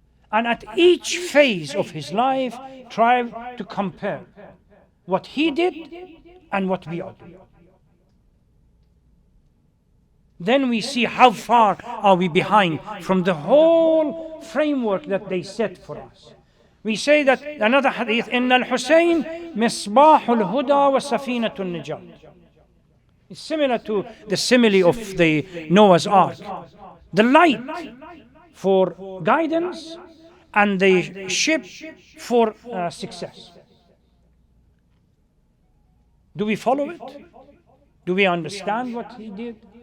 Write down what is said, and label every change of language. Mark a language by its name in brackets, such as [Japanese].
[English] And at each phase of his life, try to compare what he did and what we are doing. Then we see how far are we behind from the whole framework that they set for us. We say that another hadith, [Arabic] إن الحسين مصباح الهدى وسفينة النجاة. [English] It's similar to the simile of the Noah's Ark. The light for guidance and the ship for success. Do we follow it? Do we understand what he did?